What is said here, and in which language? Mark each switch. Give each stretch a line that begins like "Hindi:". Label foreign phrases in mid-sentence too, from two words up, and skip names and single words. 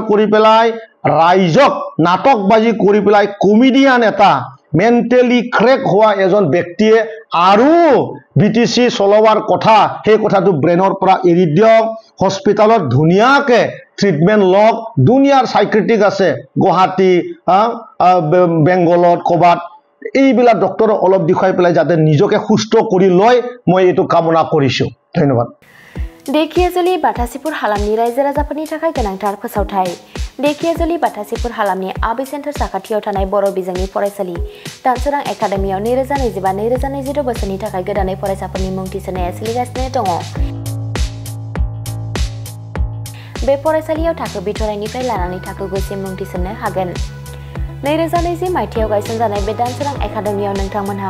Assamese: কৰি পেলাই ৰাইজক নাটকবাজি কৰি পেলাই কমেডিয়ান এটা
English: mentally crack
Assamese: হোৱা এজন ব্যক্তিয়ে আৰু বিটিচি চলোৱাৰ কথা সেই কথাটো ব্ৰেইনৰ পৰা এৰি দিয়ক হস্পিটালত ধুনীয়াকৈ ট্ৰিটমেণ্ট লওক দুনিয়াৰ সাইক্ৰেটিক আছে গুৱাহাটী বেংগলত ক'বাত এইবিলাক ডক্টৰ অলপ দেখুৱাই পেলাই যাতে নিজকে সুস্থ কৰি লয় মই এইটো কামনা কৰিছো ধন্যবাদ
Bodo: देखियाजुलि बाथासिपुर हालामनि रायजो राजाफोरनि थाखाय गोनांथार फोसावथाय देखियाजुलि बाथासिपुर हालामनि आबि सेन्टार साखाथियाव थानाय बर' बिजोंनि फरायसालि दानसोरां एकाडेमियाव 2025-2026 बोसोरनि थाखाय गोदानै फरायसाफोरनि मुं थिसननाया सोलिगासिनो दङ बे फरायसालियाव थाखो बिथराइनिफ्राय लानानै थाखो 9 सिम मुं थिसननो हागोन 2020 मायथाइयाव गायसनजानाय बे दानसोरां एकाडेमियाव नोंथांमोनहा